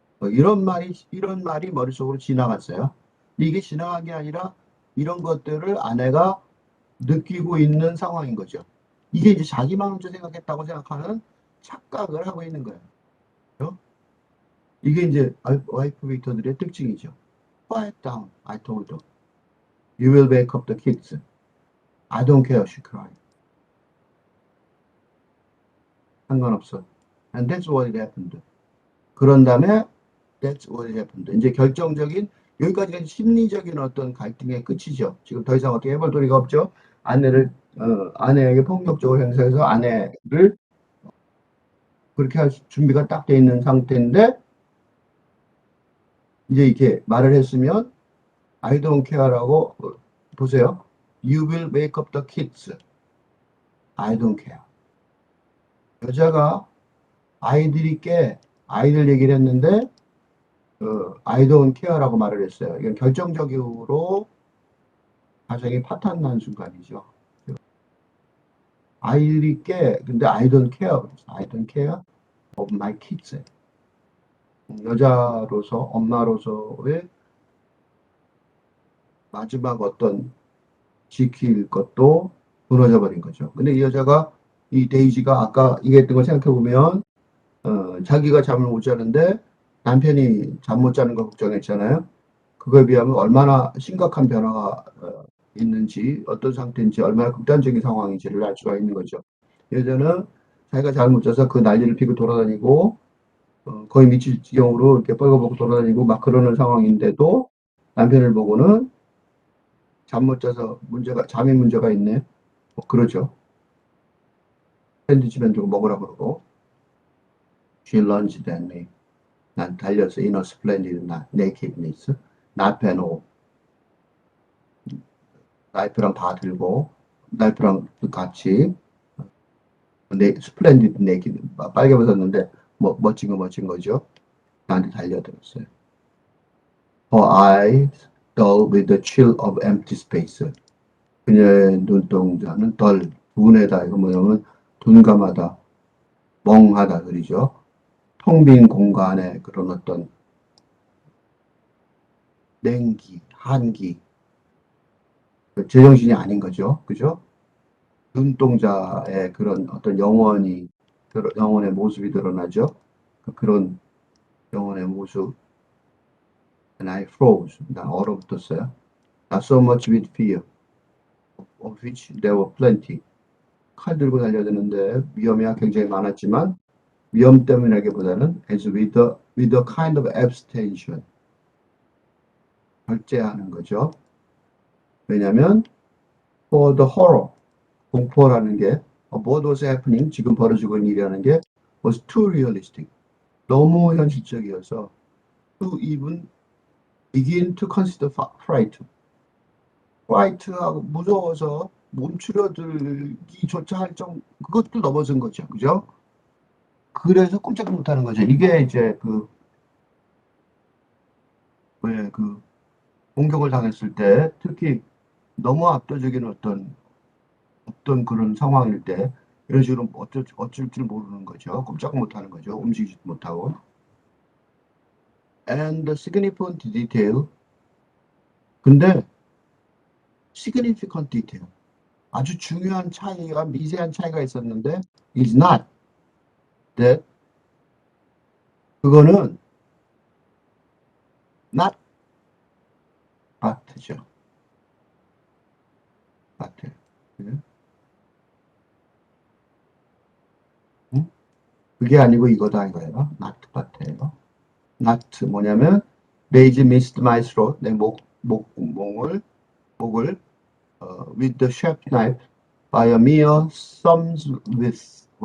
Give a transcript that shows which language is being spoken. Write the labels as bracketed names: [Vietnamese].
[Korean] 이런 말이 머릿속으로 지나갔어요. 이게 지나간 게 아니라 이런 것들을 아내가 느끼고 있는 상황인 거죠. 이게 이제 자기만 먼저 생각했다고 생각하는 착각을 하고 있는 거예요. 그렇죠? 이게 이제 와이프 비터들의 특징이죠. [English] Quiet down, I told her. You will wake up the kids. I don't care, she cried. [Korean] 상관없어. [English] And that's what happened. [Korean] 그런 다음에 [English] That's what happened. [Korean] 이제 결정적인 여기까지가 심리적인 어떤 갈등의 끝이죠. 지금 더 이상 어떻게 해볼 도리가 없죠. 아내에게 폭력적으로 행사해서 아내를 그렇게 할 준비가 딱 돼 있는 상태인데 이제 이렇게 말을 했으면 [English] I don't care [Korean] 라고 보세요. [English] You will wake up the kids. I don't care. [Korean] 여자가 아이들 얘기를 했는데 [English] I don't care [Korean] 라고 말을 했어요. 이건 결정적으로 가정이 파탄난 순간이죠. 아이들이 근데 [English] I don't care. I don't care of my kids. [Korean] 여자로서, 엄마로서의 마지막 어떤 지킬 것도 무너져 버린 거죠. 근데 이 데이지가 아까 얘기했던 걸 생각해 보면, 자기가 잠을 못 자는데 남편이 잠 못 자는 걸 걱정했잖아요. 그거에 비하면 얼마나 심각한 변화가 있는지, 어떤 상태인지, 얼마나 극단적인 상황인지를 알 수가 있는 거죠. 여자는 자기가 잠을 못 자서 그 난리를 피고 돌아다니고, 거의 미칠 지경으로 이렇게 뻘거벗고 돌아다니고 막 그러는 상황인데도 남편을 보고는 잠 못 자서 잠에 문제가 있네. 뭐 그러죠. 샌드위치 만들고 먹으라 그러고. [English] She lunged at me. [Korean] 난 달려서 [English] in a splendid nakedness. knife and all. [Korean] 나이프랑 다 들고, 나이프랑 같이, [English] splendid naked, [Korean] 빨개 벗었는데, 멋진 거죠. 나한테 달려들었어요. [English] Her eyes dull with the chill of empty space. [Korean] 그녀의 눈동자는 덜, 둔하다. 이거 뭐냐면 둔감하다. 멍하다 그러죠. 텅 빈 공간에 그런 어떤 냉기, 한기, 제정신이 아닌 거죠. 그죠? 눈동자의 그런 어떤 영혼의 모습이 드러나죠. 그런 영혼의 모습. [English] And I froze. [Korean] 나 얼어붙었어요. [English] Not so much with fear, of which there were plenty. [Korean] 칼 들고 달려드는데 위험이 굉장히 많았지만 위험 때문이라기보다는 [English] as with a kind of abstention. [Korean] 절제하는 거죠. 왜냐하면 [English] for the horror, [Korean] 공포라는 게 [English] what was happening, [Korean] 지금 벌어지고 있는 일이라는 게 [English] was too realistic. [Korean] 너무 현실적이어서 [English] to even begin to consider fright. [Korean] fright하고 무서워서 멈추려들기조차 할 그것도 넘어선 거죠. 그죠? 그래서 꼼짝 못하는 거죠. 이게 이제 왜 공격을 당했을 때 특히 너무 압도적인 어떤 그런 상황일 때 이런 식으로 어쩔 줄 모르는 거죠. 꼼짝 못하는 거죠. 움직이지도 못하고. [English] And the significant detail. [Korean] 근데 [English] significant detail. [Korean] 아주 중요한 차이가 미세한 차이가 있었는데 [English] is not that [Korean] 그거는 not but죠. but. 응? 그게 아니고 이거다 이거예요. not but예요. [English] not [Korean] 뭐냐면 [English] Daisy missed my throat. [Korean] 내 목을 [English] with the sharp knife by a mere thumb's width.